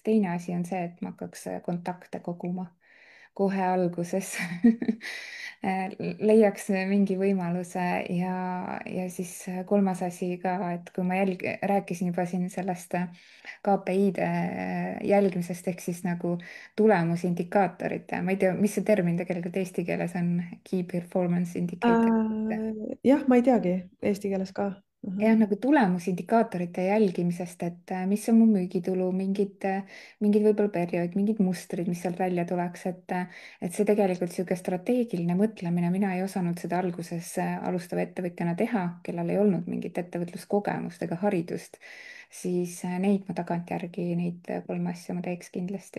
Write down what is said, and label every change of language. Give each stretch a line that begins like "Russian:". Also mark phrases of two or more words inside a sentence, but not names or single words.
Estonian: teine asi on see, et ma hakkaks kontakte koguma kohe alguses leiaks mingi võimaluse ja siis kolmas asi ka, et kui ma rääkisin juba siin sellest KPI-de jälgimisest ehk siis nagu tulemusindikaatorite, ma ei tea, mis see termin tegelikult eesti keeles on,
English: key performance indicator.
Estonian: Jah, ma ei teagi eesti keeles ka. Jah, nagu tulemusindikaatorite jälgimisest, et mis on mu müügitulu, mingid võib-olla periood, mingid mustrid, mis sealt välja tuleks, et see tegelikult niisugune strateegiline mõtlemine, mina ei osanud seda alguses alustava ettevõtjana teha, kellel ei olnud mingit ettevõtluskogemust ega haridust, siis neid ma tagantjärgi, neid 3 asja ma teeks kindlasti.